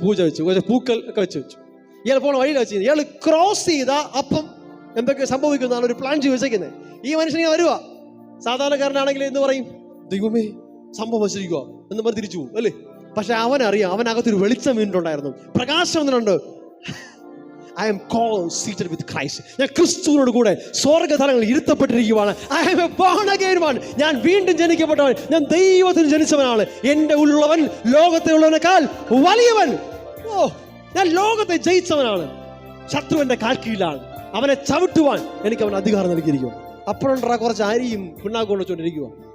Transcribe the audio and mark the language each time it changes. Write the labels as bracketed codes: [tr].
[ml] പൂജ വെച്ചു, കുറച്ച് പൂക്കൾ ഒക്കെ വെച്ച്. ഇയാൾ പോണ വഴിയിൽ വെച്ച് ഇയാൾ ക്രോസ് ചെയ്ത അപ്പം എന്തൊക്കെ സംഭവിക്കുന്നതാണ് ഒരു പ്ലാൻ ചെയ്ത് വെച്ചേക്കുന്നത്. ഈ മനുഷ്യനെ വരുക, സാധാരണക്കാരനാണെങ്കിൽ എന്ന് പറയും, ദൈവമേ സംഭവം വച്ചിരിക്കുക എന്ന് പറഞ്ഞ് തിരിച്ചു പോകും അല്ലേ. പക്ഷെ അവനറിയാം, അവനകത്തൊരു വെളിച്ചം വീണ്ടുണ്ടായിരുന്നു, പ്രകാശം വന്നിട്ടുണ്ട്. [en] I am called seated with Christ. [ml] ഞാൻ ക്രിസ്തുവിനോട് കൂടെ സ്വർഗ്ഗതലങ്ങളിൽ ഇരുത്തപ്പെട്ടിരിക്കുകയാണ്. [en] I am a born again one. [ml] ഞാൻ വീണ്ടും ജനിക്കപ്പെട്ടവൻ, ഞാൻ ദൈവത്തിന് ജനിച്ചവനാണ്. എൻ്റെ ഉള്ളവൻ ലോകത്തെ ഉള്ളവനേക്കാൾ വലിയവൻ. ഓ, ഞാൻ ലോകത്തെ ജയിച്ചവനാണ്. ശത്രുവിന്റെ കാൽ കീഴിലാണ്. അവനെ ചവിട്ടുവാൻ എനിക്ക് അവൻ അധികാരം നൽകിയിരിക്കുക. അപ്പോഴുണ്ടാ കുറച്ച് അരിയും പിണ്ണാക്കും കൊണ്ടുവച്ചോണ്ടിരിക്കുക.